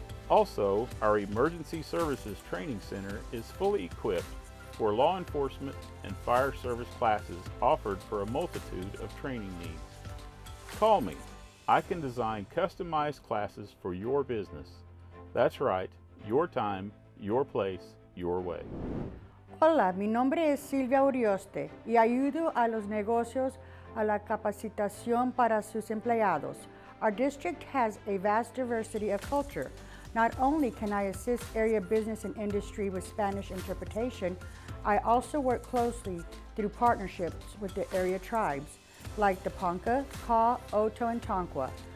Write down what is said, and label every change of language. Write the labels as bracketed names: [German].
[English] Also, our Emergency Services Training Center is fully equipped for law enforcement and fire service classes offered for a multitude of training needs. Call me. I can design customized classes for your business. That's right, your time, your place, your way. [Spanish] Hola, mi nombre es Silvia Urioste y ayudo a los negocios a la capacitación para sus empleados. [English] Our district has a vast diversity of culture. Not only can I assist area business and industry with Spanish interpretation, I also work closely through partnerships with the area tribes, like the Ponca, Kaw, Oto, and Tonquah.